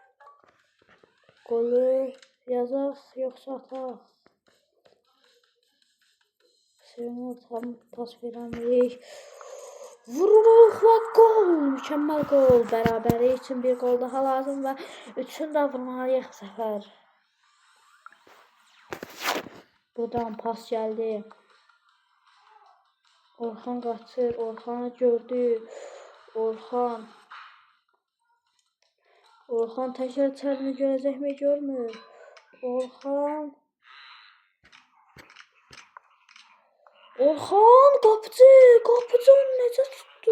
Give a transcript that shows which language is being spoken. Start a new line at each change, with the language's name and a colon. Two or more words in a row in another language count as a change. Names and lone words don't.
Azerbaijani: Golü yazaq yoxsa ataq. Sevimli tam pas verəmirik. Vururuq və gol. Mükəmməl gol. Bərabəri üçün bir gol daha lazım və 3-ünü də vurmalıyıq bu səfər.
Turkish: Buradan pas geldi. Orhan kaçır. Orhan'ı gördü. Orhan tekrar içerini görecek mi görmür. Orhan kapıcı onu necə tuttu.